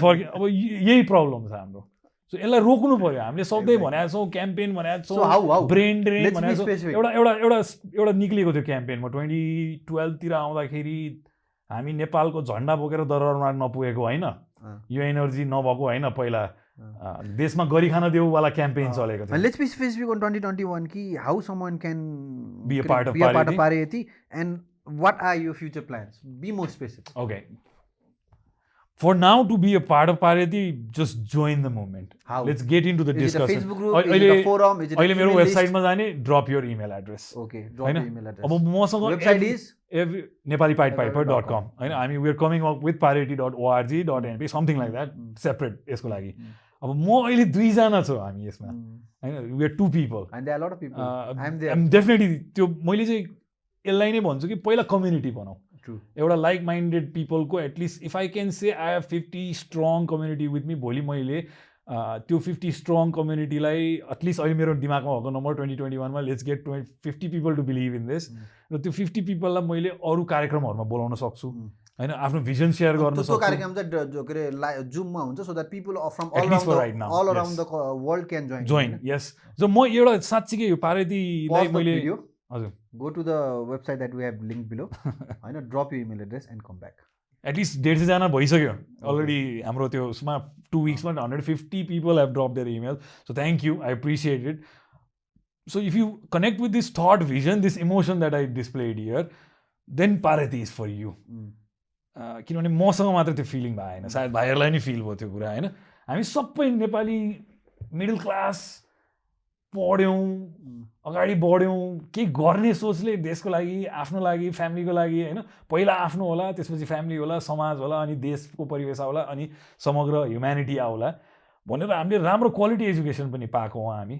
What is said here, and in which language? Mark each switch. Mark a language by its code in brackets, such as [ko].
[ne] अब यही प्रब्लम छ हाम्रो. सो यसलाई रोक्नु पर्यो. हामीले सधैँ भनेको छौँ, क्याम्पेन भनेको छौँ, ब्रेन ड्रेन भनेको छौँ. एउटा निक्लिएको थियो क्याम्पेनमा 2012 तिर आउँदाखेरि. हामी नेपालको झन्डा बोकेर दरबारमा नपुगेको होइन, यो एनर्जी नभएको होइन. पहिला देशमा गरी खान देऊवाला क्याम्पेन चलेको थियो. [en] Let's be specific on 2021 कि how someone can be a part of Parity and what are your future plans? Be more specific. Okay. For now, to be a part of Parity, just join the movement. How? Let's get into the discussion. Is it a Facebook group? Is it a forum? Is it a email list? [ne] मेरो वेबसाइटमा जाने, [en] drop your email address. Okay, drop your email address. [ne] अब मसँग [en] website is nepalipidepiper.com होइन. हामी we are coming up with parity.org.np something like that, separate [ne] यसको लागि. अब म अहिले 2 जना छु हामी यसमा होइन. [en] we are 2 people and there are a lot of people. I'm definitely [ne] त्यो मैले चाहिँ यसलाई नै भन्छु कि पहिला कम्युनिटी बनाऊ. [en] एउटा like minded पिपलको at least if I can say I have 50 strong community with me. [ne] भोलि मैले त्यो 50 स्ट्रङ कम्युनिटीलाई एटलिस्ट अहिले मेरो दिमागमा भएको नम्बर 2021 मा [en] Let's get 50 people to believe in this. [ne] र त्यो 50 पिपललाई मैले अरू कार्यक्रमहरूमा बोलाउन सक्छु होइन, आफ्नो भिजन सेयर गर्न सक्छु. कार्यक्रम चाहिँ के अरे जुममा हुन्छ [en] So that people from all around the world can join. Yes. [ne] जो म एउटा साँच्चीकै यो पारितीलाई मैले हजुर [en] go to the website that we have linked below होइन, drop your email address and come back. [ne] At least 150 जना भइसक्यो अलरेडी हाम्रो त्यो उसमा 2 weeksमा [en] 150 people have dropped their email. So thank you, I appreciate it. So if you connect with this thought, vision, this emotion that I displayed here, then Parity is for you. [ne] किनभने मसँग मात्र त्यो feeling भएन, सायद भाइहरूलाई नि feel भयो त्यो कुरा होइन. हामी सबै नेपाली मिडल क्लास पढ्यौँ, अगाडि बढ्यौँ, केही गर्ने सोचले देशको लागि, आफ्नो लागि, फ्यामिलीको लागि होइन. पहिला आफ्नो होला, त्यसपछि फ्यामिली होला, समाज होला, अनि देशको परिवेश आउला, अनि समग्र ह्युम्यानिटी आउला भनेर हामीले राम्रो क्वालिटी एजुकेसन पनि पाएको हो.